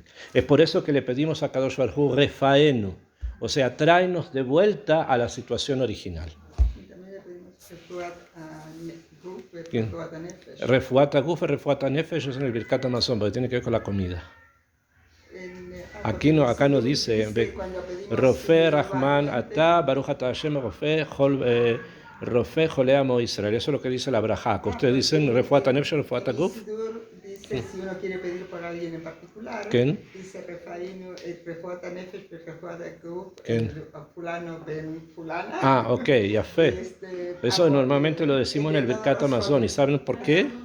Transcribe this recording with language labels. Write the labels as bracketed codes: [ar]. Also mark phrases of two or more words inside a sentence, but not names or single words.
[es] Es por eso que le pedimos a [he] קדוש ברוך הוא, [es] Refaenu, o sea, tráenos de vuelta a la situación original. Y también le pedimos [he] רפואת הגוף רפואת הנפש [es] es en el [he] Birkat Hamazon, [es] porque tiene que ver con la comida. Acá no dice [he] רופא רחמן אתה ברוך אתה ה' רופא חולי עמו ישראל. [es] Eso es lo que dice la Brajá. Ustedes dicen [he] רפואת הנפש רפואת הגוף. [es] Dice, si uno quiere pedir por alguien en particular, ¿Quién? dice [he] רפואת הנפש רפואת הגוף, [es] fulano ben fulana. Ah, ok, ya fe. Eso normalmente lo decimos en el Birkat Hamazon. ¿Y saben por qué?